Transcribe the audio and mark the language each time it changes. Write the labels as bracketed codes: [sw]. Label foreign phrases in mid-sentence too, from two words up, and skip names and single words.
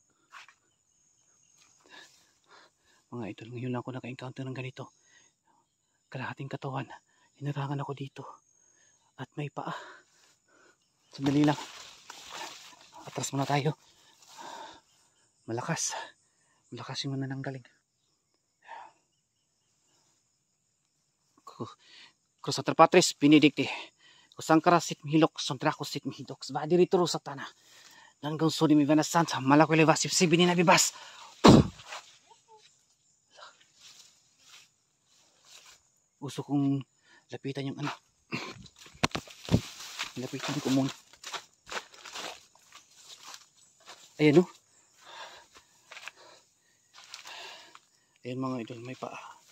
[tl] Mga idol, ngayon lang ako naka-encounter ng ganito. Kalahating katawan. Hinarangan ako dito. At may paa. Sandali lang. Atras muna tayo. Malakas. Malakas yung manananggaling. Crosater Patris, Benedicti. Kusangkara sit mihilok, sontrako sit mihidok. Svadi rituro sa tana. Nanggang suni mi vanasanta. Malako levas, sibini na bibas. Gusto kong lapitan yung ano. Lapitan ko muna. Ayan, oh. Ayan mga idol, may paa.